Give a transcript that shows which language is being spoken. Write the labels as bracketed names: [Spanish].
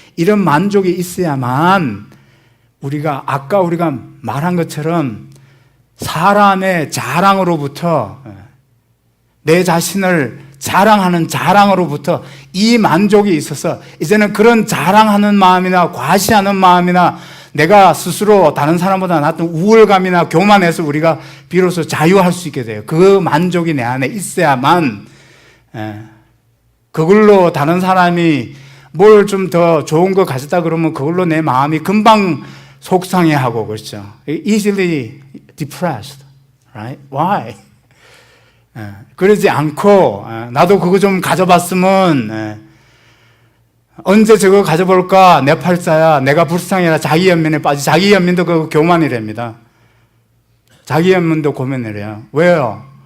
[Korean] 이런 만족이 있어야만 아까 우리가 말한 것처럼 사람의 자랑으로부터 내 자신을 자랑하는 자랑으로부터 이 만족이 있어서 이제는 그런 자랑하는 마음이나 과시하는 마음이나 내가 스스로 다른 사람보다 낫던 우월감이나 교만에서 우리가 비로소 자유할 수 있게 돼요. 그 만족이 내 안에 있어야만 그걸로 다른 사람이 뭘 좀 더 좋은 거 가졌다 그러면 그걸로 내 마음이 금방 속상해하고 그렇죠. [English] Easily depressed, right? Why? [Korean] 그러지 않고 나도 그거 좀 가져봤으면 언제 저거 가져볼까? 내 팔자야. 내가 불쌍해라. 자기 연민에 빠지. 자기 연민도 그 교만이랍니다. 자기 연민도 고민이래요. 왜요?